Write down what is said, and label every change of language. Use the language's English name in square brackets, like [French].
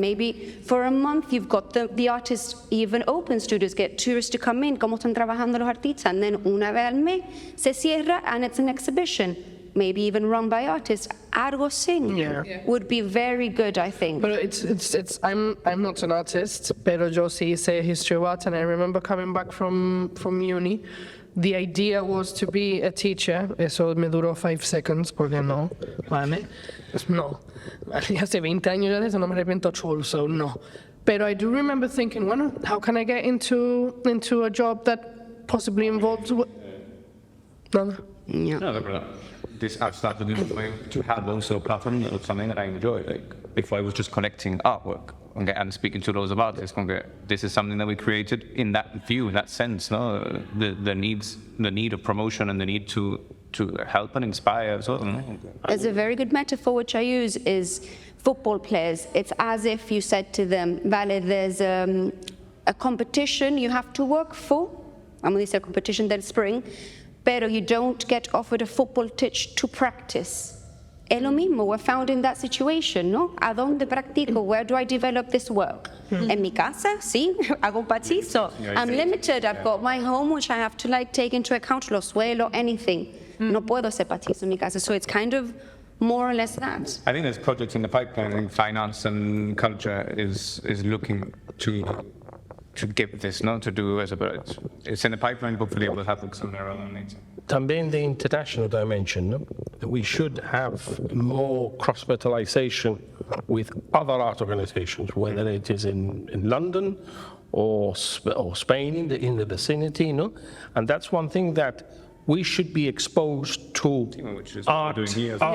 [English] Maybe for a month you've got the artists even open studios, get tourists to come in, [Spanish] cómo están trabajando los artistas, [English] and then [Spanish] una vez al mes se cierra [English] and it's an exhibition. Maybe even run by artists. Algo sing would be very good, I think. But I'm not an artist, [Spanish] pero yo sí sé [English] history of art, and I remember coming back from uni. The idea was to be a teacher. [Spanish] Eso me duró 5 seconds, porque no. Vale. No. Hace 20 años ya de eso, no me arrepiento chulo, [English] so no. Pero I do remember thinking, bueno, how can I get into a job that possibly involves... No. No, but I've started to have also a platform of something that I enjoy. Like if I was just collecting artwork and speaking to those about this is something that we created in that view, in that sense. No, the need of promotion and the need to help and inspire. So, There's a very good metaphor which I use is football players. It's as if you said to them, vale, there's a competition you have to work for. I'm going to say a competition del spring. Pero you don't get offered a football pitch to practice. [Spanish] Es lo mismo, [English] we're found in that situation, [Spanish] ¿no? ¿A dónde practico? [English] Where do I develop this work? [Spanish] En mi casa, sí, hago patizo. [English] I'm limited, I've got my home which I have to take into account, [Spanish] los suelos, [English] anything. [Spanish] No puedo hacer patizo en mi casa, [English] so it's kind of more or less that. I think there's projects in the pipeline. I think finance and culture is looking to give this, not to do as but it's in the pipeline. Hopefully, it will happen sooner rather than later. También the international dimension, no? That we should have more cross-fertilization with other art organizations, whether it is in London or Spain in the vicinity, no? And that's one thing that we should be exposed to Which is what we're doing here as well.